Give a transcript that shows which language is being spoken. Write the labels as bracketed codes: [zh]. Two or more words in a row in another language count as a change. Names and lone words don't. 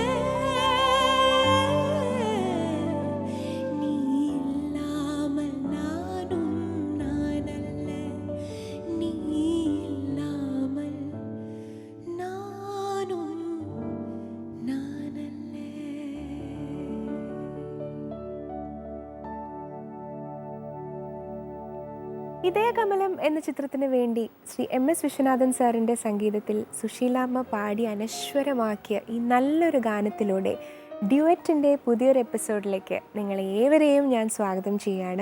[ta] நீ இல்லாமல் நானும் நானல்ல, நீ இல்லாமல் நானும் நானல்ல. [ml] ഇതയകമലം എന്ന ചിത്രത്തിന് വേണ്ടി ശ്രീ MS വിശ്വനാഥൻ സാറിൻ്റെ സംഗീതത്തിൽ സുശീലാമ്മ പാടി അനശ്വരമാക്കിയ ഈ നല്ലൊരു ഗാനത്തിലൂടെ ഡ്യുവറ്റിൻ്റെ പുതിയൊരു എപ്പിസോഡിലേക്ക് നിങ്ങളെ ഏവരെയും ഞാൻ സ്വാഗതം ചെയ്യാണ്.